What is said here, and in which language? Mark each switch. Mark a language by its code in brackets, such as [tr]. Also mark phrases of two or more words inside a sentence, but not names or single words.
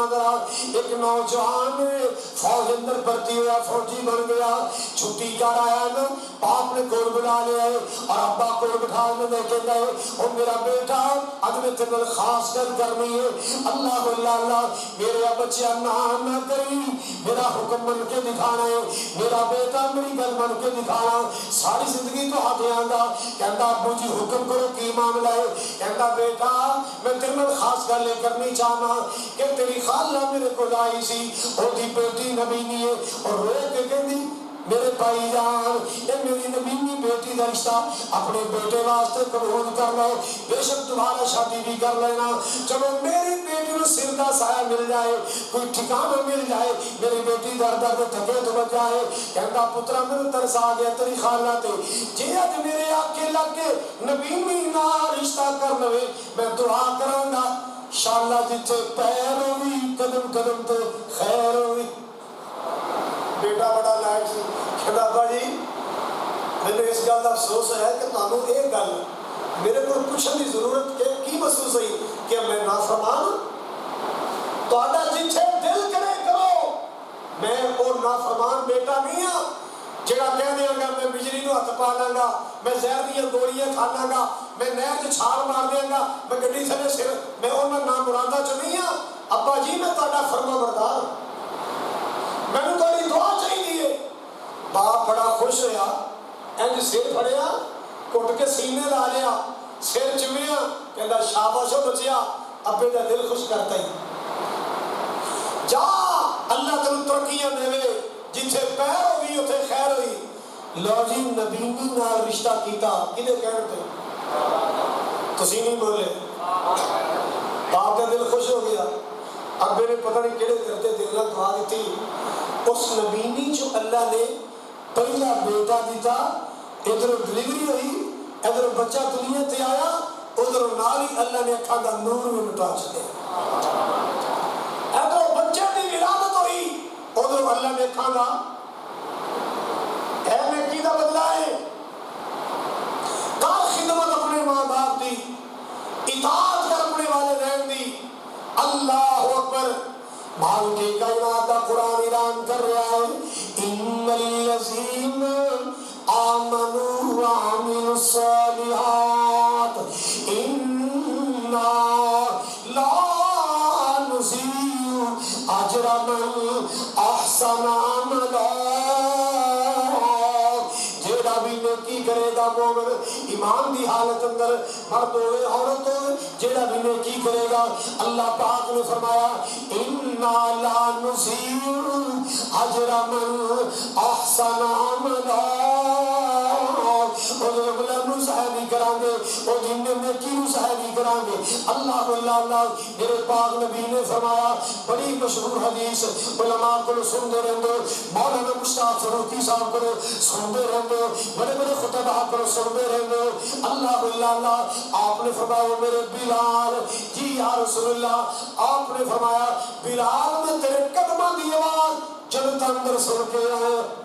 [pa] ذرا ایک نوجوان فوج اندر بھرتی ہوا فوجی بن گیا چھٹی کر آیا نا باپ نے کول بلا لیا ہے اور ابا کول بٹھا میں کہتا ہے او میرا بیٹا اج میں تیرے خاص گل کرنی ہے اللہ اللہ میرے بچیا نہ کری میرا حکم من کے دکھانا ہے میرا بیٹا میری گل من کے دکھانا ساری زندگی تو ہاتھ آندا کہندا ابو جی حکم کرو کی معاملہ ہے کہندا بیٹا میں تیرے خاص گل کرنی چاہنا کہ تیری خالہ میرے کو لائی سی او دی بیٹی نبینی ہے اور رو کے کہندی میرے بھائی جان یہ میری نبینی بیٹی کا رشتہ اپنے بیٹے واسطے قبول کر لو [ur] بے شک تمہارا شادی بھی کر لینا چلو میری بیٹی کو سر کا سایہ مل جائے کوئی ٹھکانہ مل جائے میری بیٹی در در تھکے تو بچ جائے [pa] کہتا پترا میرے ترس آ گیا تیری خالہ تے جی اج میرے آکے لگ کے نبینی نہ رشتہ کر لوے میں دعا کراں گا انشاءاللہ جتھے پیر ہوئی قدم قدم تے خیر ہوئی بیٹا بڑا لائق سی کہندا ابا جی مجھے اس گل کا افسوس ہے کہ تانوں یہ گل میرے کو پوچھنے کی ضرورت کی محسوس ہوئی کہ میں نافرمان تہاڈا جتھے دل کرے کرو میں وہ نافرمان بیٹا نہیں ہاں جڑا کہہ دیاں گا میں بجلی نو ہاتھ پا لاں گا میں زہر دی گولیاں کھا لاں گا میں نہر تے چھال مار دیاں گا میں گڈی تھلے سر میں انہاں نام مرادا چ نہیں ہاں ابا جی میں تہاڈا فرما بردار میں نے تھوڑی دعا چاہیے باپ بڑا خوش ہویا انج سر پھڑیا کٹ کے سینے لا لیا سر چومیا کہندا شاباش ہو بچیا ابے دا دل خوش کرتا ہی جا اللہ تینوں ترقیاں دے جتھے پیر ہوئی اتھے خیر ہوئی لو جی نبینی نال رشتہ کیتا کدے کہن تے تسی نہیں بولے باپ دا دل خوش ہو گیا ابے نے پتہ نہیں کہڑے کرتے دل نال دعا دیتی اس نبینی جو اللہ نے پہلا بیٹا دیتا ادھر ڈلیوری ہوئی ادھر بچہ دنیا تے آیا ادھر نال ہی اللہ نے اکھاں دا نور بھی مٹا چھڈیا ادھر بچے دی ولادت ہوئی ادھر اللہ نے اکھاں دا اے نیکی دا بدلہ ہے کر خدمت اپنے ماں باپ دی اطاعت کر اپنے والدین دی [ar] اللہ اکبر [ur] مالک کائنات کا قرآن اعلان کر رہا ہے [ar] ان الذین آمنوا وعملوا الصالحات انا لا نضيع اجر من احسن عملا [pa] نیکی کرے گا مومن ایمان دی حالت اندر مرد ہوئے عورت ہوئے جیڑا بھی نیکی کرے گا اللہ پاک نے فرمایا [ar] انا لا نضيع اجر من احسن عملا [pa] کران گے اور جن نے نیکی نو سہی کران گے اللہ اللہ میرے پاک نبی نے فرمایا بڑی مشہور حدیث علماء کو سنتے رہندے مولانا مشتاق فاروقی صاحب کو سنتے رہندے بڑے بڑے خطبہ کو سنتے رہندے اللہ اللہ آپ نے فرمایا میرے بلال جی یا رسول اللہ آپ نے فرمایا بلال میں تیرے قدموں دی آواز جنت اندر سن کے آیا